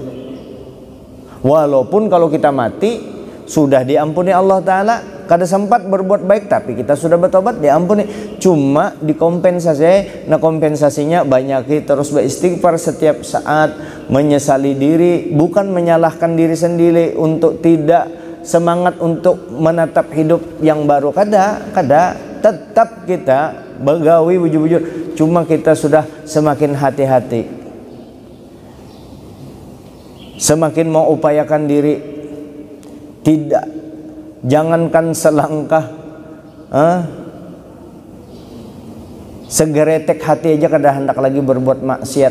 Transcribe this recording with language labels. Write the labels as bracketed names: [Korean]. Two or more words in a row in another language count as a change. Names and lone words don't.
[Indonesian] Walaupun kalau kita mati sudah diampuni [Arabic] Allah Ta'ala, [Banjar] kada sempat [Indonesian] berbuat baik, tapi kita sudah bertobat diampuni. Cuma dikompensasi, nah kompensasinya banyaki terus beristighfar setiap saat, menyesali diri, bukan menyalahkan diri sendiri untuk tidak semangat untuk menatap hidup yang baru. [Banjar] Kada tetap kita begawi bujur-bujur, cuma kita sudah semakin hati-hati, semakin mau upayakan diri. [Indonesian] Tidak, jangankan selangkah, segeretek hati aja [Banjar] kada hendak lagi [Indonesian] berbuat maksiat.